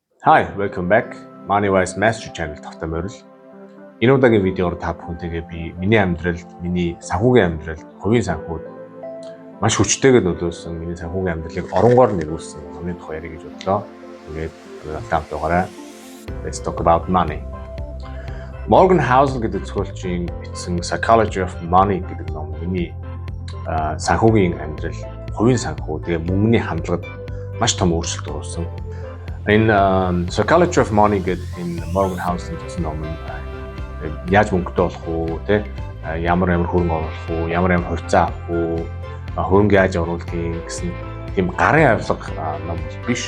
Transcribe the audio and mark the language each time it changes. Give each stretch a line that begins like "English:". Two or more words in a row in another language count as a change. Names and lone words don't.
English: Hi, welcome back. Moneywise Master Channel
Mongolian: тавтай морил. Энэ удаагийн видеоор та бүхэнтэйгээ би миний амьдралд, миний санхүүгийн амьдралд, хувийн санхүүд маш хүчтэйгээр нөлөөлсөн миний санхүүгийн амьдралыг оронгоор нэрвүүлсэн хамгийн тухай ярих гэж бодлоо. Тэгээд хамт байгаарай.
English: Let's talk about money.
Mongolian: Morgan Housel гэдэг зохиолчийн бичсэн Psychology of Money гэдэг ном миний санхүүгийн амьдрал, хувийн санхүү, тэгээ мөнгөний хандлагад маш том өөрчлөлт оруулсан. Энэ Psychology of Money гэдэг энэ Morgan Housel гэсэн ном нь яаж мөнгөтэй болох уу, тэ ямар хөрөнгө оруулах уу, ямар хувьцаа авах уу, хөрөнгө яаж оруулахын гэсэн тийм гарын авилга ном биш.